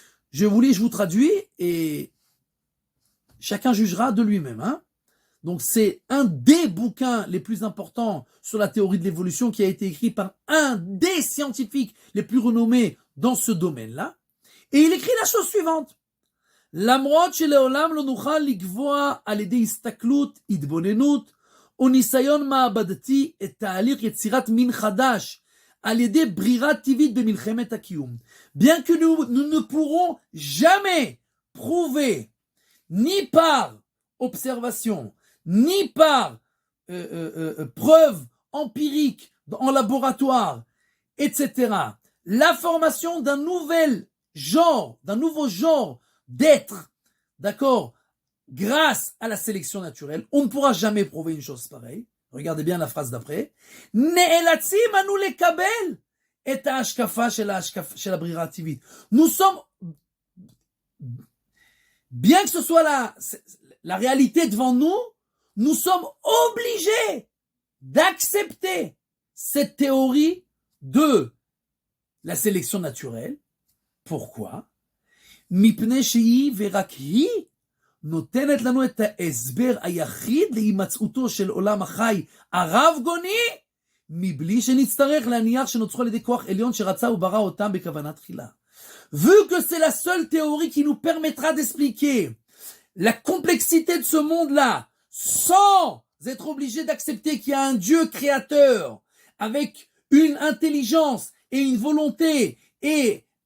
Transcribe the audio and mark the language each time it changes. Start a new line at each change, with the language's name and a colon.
French: Je vous traduis et chacun jugera de lui-même. Hein. Donc c'est un des bouquins les plus importants sur la théorie de l'évolution qui a été écrit par un des scientifiques les plus renommés dans ce domaine-là. Et il écrit la chose suivante.
Hebrew: למרות שלעולם לא נוכל לקבוע על ידי הסתכלות, התבוננות או ניסיון מעבדתי את תהליך יצירת מין חדש על ידי ברירה טבעית במלחמת הקיום.
French: Bien que nous ne pourrons jamais prouver, ni par observation, ni par preuve empirique en laboratoire, etc., la formation d'un nouveau genre d'être, d'accord, grâce à la sélection naturelle, on ne pourra jamais prouver une chose pareille. Regardez bien la phrase d'après.
Hebrew: נאלצים אנו לקבל את ההשקפה של הברירה הטבעית.
French: Nous sommes, bien que ce soit la réalité devant nous, nous sommes obligés d'accepter cette théorie de la sélection naturelle. Pourquoi?
Hebrew: מפני שהיא ורק היא נותנת לנו את ההסבר היחיד להימצאותו של עולם החי הרב-גוני, מבלי שנצטרך להניח שנוצרו על ידי כוח עליון שרצה וברא אותם בכוונה תחילה.
French: Vu que c'est la seule théorie qui nous permettra d'expliquer la complexité de ce monde-là, sans être obligé d'accepter qu'il y a un Dieu créateur, avec une intelligence et une volonté et